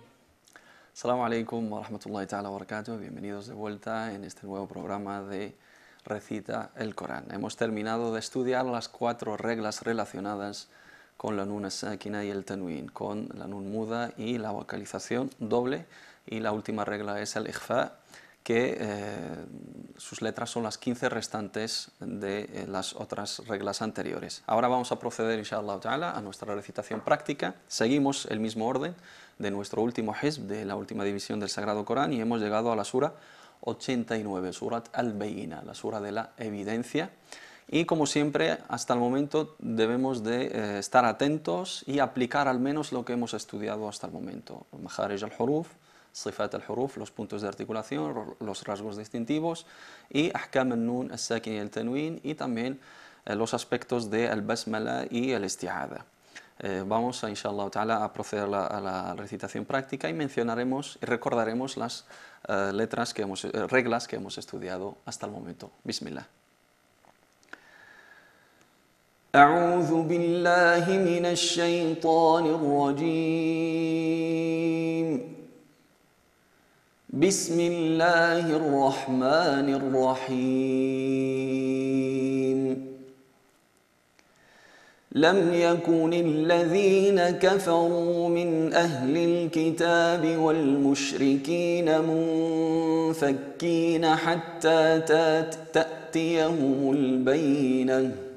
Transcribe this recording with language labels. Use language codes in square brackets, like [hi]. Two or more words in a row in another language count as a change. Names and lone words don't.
[ar] السلام عليكم ورحمة الله تعالى وبركاته. [es] Bienvenidos de vuelta en este nuevo programa de recita el Corán. Hemos terminado de estudiar las 4 reglas relacionadas con la [ar] النون الساكنة [es] y el tanwin, con la nun muda y la vocalización doble, y la última regla es el ikhfa, que sus letras son las 15 restantes de las otras reglas anteriores. Ahora vamos a proceder, [ar] إن شاء الله تعالى, [es] a nuestra recitación práctica. Seguimos el mismo orden de nuestro último hizb, de la última división del Sagrado Corán, y hemos llegado a la sura 89, Surat al-Bayina, la sura de la evidencia. Y como siempre, hasta el momento debemos de estar atentos y aplicar al menos lo que hemos estudiado hasta el momento. [ar] مخارج الحروف، صفات الحروف, [es] los puntos de articulación, los rasgos distintivos, y [ar] أحكام النون، الساكن [es] y el tanwin, y también los aspectos de al-basmala y el isti'adha. Vamos a, [ar] إن شاء الله تعالى, [es] a proceder a la recitación práctica y mencionaremos y recordaremos las reglas que hemos estudiado hasta el momento. [ar] Bismillah. أعوذ بالله من الشيطان الرجيم بسم الله الرحمن الرحيم لم يكن الذين كفروا من أهل الكتاب والمشركين منفكين حتى تأتيهم البينة